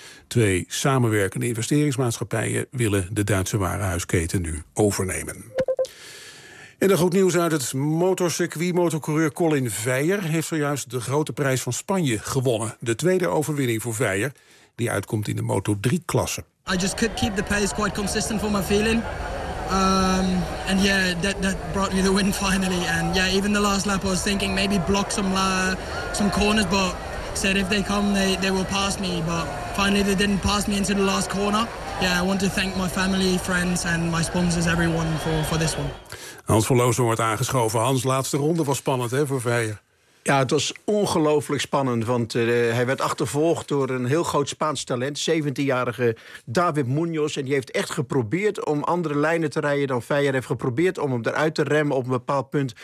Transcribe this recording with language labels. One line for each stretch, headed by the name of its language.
Dutch: Twee samenwerkende investeringsmaatschappijen willen de Duitse warenhuisketen nu overnemen. En dan goed nieuws uit het motorcircuit. Motorcoureur Colin Veyer heeft zojuist de Grote Prijs van Spanje gewonnen. De tweede overwinning voor Veyer, die uitkomt in de Moto3-klasse.
English: I just could keep the pace quite consistent for my feeling. And yeah, that brought me the win finally. And yeah, even the last lap I was thinking maybe block some corners, but said if they come they will pass me. But finally they didn't pass me into the last corner. Yeah, I want to thank my family, friends and my sponsors, everyone for this one.
Dutch: Hans van Loosen wordt aangeschoven. Hans, laatste ronde was spannend, hè, voor Veyer. Ja, het was ongelooflijk spannend, want hij werd achtervolgd door een heel groot Spaans talent, 17-jarige David Muñoz. En die heeft echt geprobeerd om andere lijnen te rijden dan Veyer. Hij heeft geprobeerd om hem eruit te remmen op een bepaald punt.